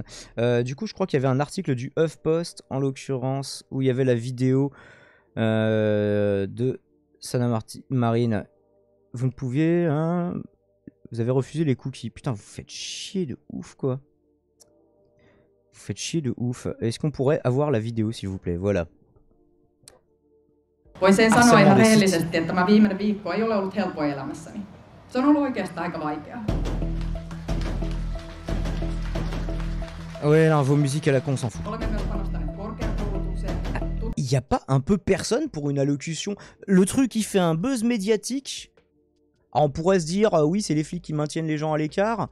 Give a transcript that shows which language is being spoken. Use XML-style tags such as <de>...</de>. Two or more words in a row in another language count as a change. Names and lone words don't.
<fr>Du coup, je crois qu'il y avait un article du HuffPost, en l'occurrence, où il y avait la vidéo de Sana Marine. Vous ne pouviez, hein, vous avez refusé les cookies. Putain, vous faites chier de ouf, quoi. Vous faites chier de ouf. Est-ce qu'on pourrait avoir la vidéo, s'il vous plaît? Voilà.</fr> <fi>Voisin sanoa ihan rehellisesti, että tämä viimeinen viikko ei ole ollut helppoa elämässäni. Se on ollut oikeastaan aika vaikeaa.</fi> <fr>Ouais, non, vos musiques à la con, on s'en fout. Il n'y a pas un peu personne pour une allocution? Le truc qui fait un buzz médiatique. Alors on pourrait se dire, oui, c'est les flics qui maintiennent les gens à l'écart.</fr>